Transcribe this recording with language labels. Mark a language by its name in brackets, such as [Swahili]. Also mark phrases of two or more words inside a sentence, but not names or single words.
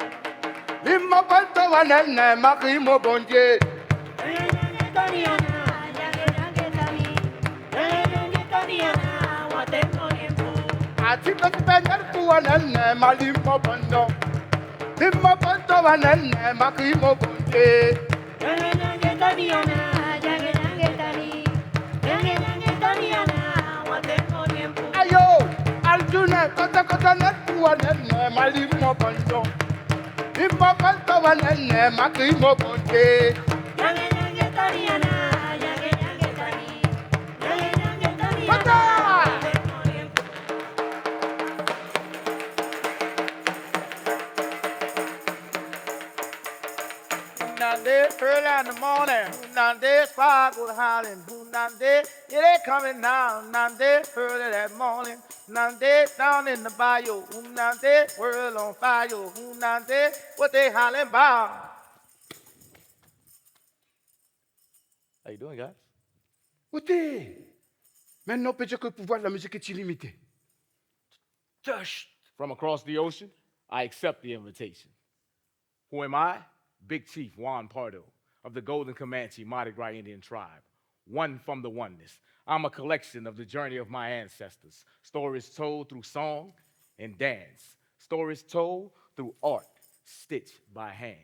[English] Limo bondo un enne, ma limo bondie. A tipe pour un enne, ma limo bondo. Limo bondo un enne, ma limo bondie. Ayo, Aljuna, kota net pour un enne, ma limo bondo. Limo bondo un enne, ma limo bondie. Nande, early in the morning. Nande, spark was howling. Nande, it ain't coming now. Nande, early that morning. Nande, down in the bayou. Nande, world on fire. Nande, what they hollering about? How you doing, guys? [French] Écoutez, maintenant, peut-être que le pouvoir de la musique est illimité. [English] From across the ocean, I accept the invitation. Who am I? Big Chief Juan Pardo of the Golden Comanche Mardi Gras Indian tribe, one from the oneness. I'm a collection of the journey of my ancestors, stories told through song and dance, stories told through art, stitched by hand.